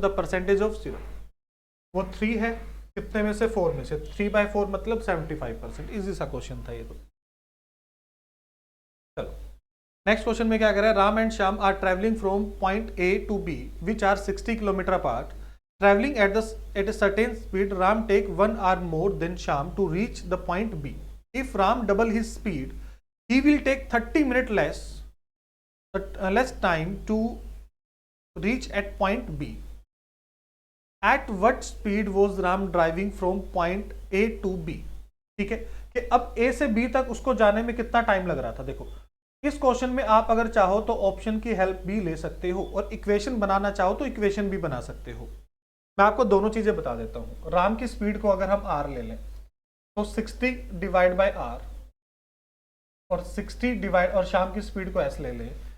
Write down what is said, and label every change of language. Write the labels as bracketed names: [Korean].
[Hindi] The percentage of syrup, वो 3 है, कितने में से 4 में से, 3/4 मतलब 75%। इजी सा क्वेश्चन था ये तो। चलो नेक्स्ट क्वेश्चन में क्या कर रहा है, [English] Ram and Shyam are travelling from point A to B which are 60 kilometre apart. Traveling at a certain speed, Ram take 1 hour more than Shyam to reach the point B. If Ram double his speed, he will take 30 minutes less time to reach at point B. At what speed was Ram driving from point A to B? [Hindi] ठीक है कि अब A से B तक उसको जाने में कितना टाइम लग रहा था। देखो इस क्वेश्चन में आप अगर चाहो तो ऑप्शन की हेल्प भी ले सकते हो, और इक्वेशन बनाना चाहो तो इक्वेशन भी बना सकते हो। मैं आपको दोनों चीजें बता देता हूं। राम की स्पीड को अगर हम r ले लें तो 60 डिवाइड बाय r, और 60 डिवाइड, और श्याम की स्पीड को s ले लें।